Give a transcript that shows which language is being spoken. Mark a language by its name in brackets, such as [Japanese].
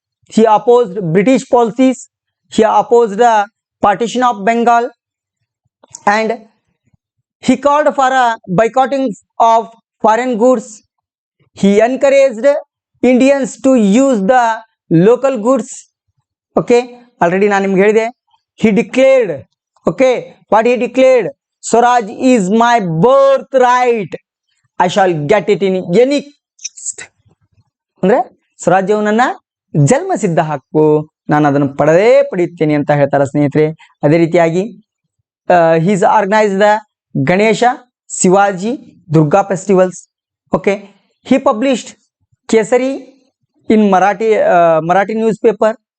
[English] He opposed British policies. He opposed the partition of Bengal, and he called for a boycotting of foreign goods. He encouraged Indians to use the local goods. Okay, already [Kannada] ನಾನು ನಿಮ್ಗೆ ಹೇಳಿದೆ. [English] He declared, okay, what he declared: Swaraj is my birthright. I shall get it in any cost. [Kannada] ಅಂದ್ರೆ ಸ್ವರಾಜ್ಯವು ನನ್ನ ಜನ್ಮ ಸಿದ್ಧ ಹಕ್ಕು, ನಾನು ಅದನ್ನು ಪಡೆಯುತ್ತೇನೆ ಅಂತ ಹೇಳ್ತಾರೆ ಸ್ನೇಹಿತರೆ. ಅದೇ ರೀತಿಯಾಗಿ [English] He's organise the Ganesha, Shivaji, Durga festivals. Okay, he published Kesari in Marathi newspaper.